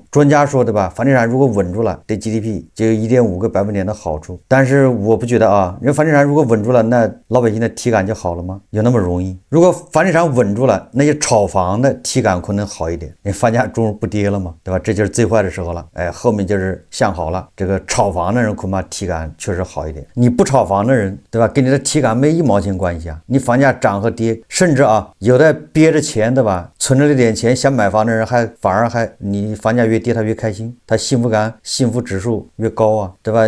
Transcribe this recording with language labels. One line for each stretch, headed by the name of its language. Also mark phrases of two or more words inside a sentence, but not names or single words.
Chinese: 專家說，對吧？房地產如果穩住了，对 GDP 就有1.5個百分點的好處。但是我不覺得人房地產如果穩住了，那老百姓的體感就好了嗎？有那麼容易？如果房地產穩住了，那些炒房的體感可能好一點，你房價终不跌了嘛，对吧？這就是最壞的時候了。後面就是向好了，這個炒房的人恐怕體感確實好一點。你不炒房的人，對吧？跟你的體感沒1毛錢關係啊。你房價漲和跌，甚至有的憋着錢，對吧？存着那點錢想買房的人反而你房價越跌他越開心，他幸福指數越高對吧？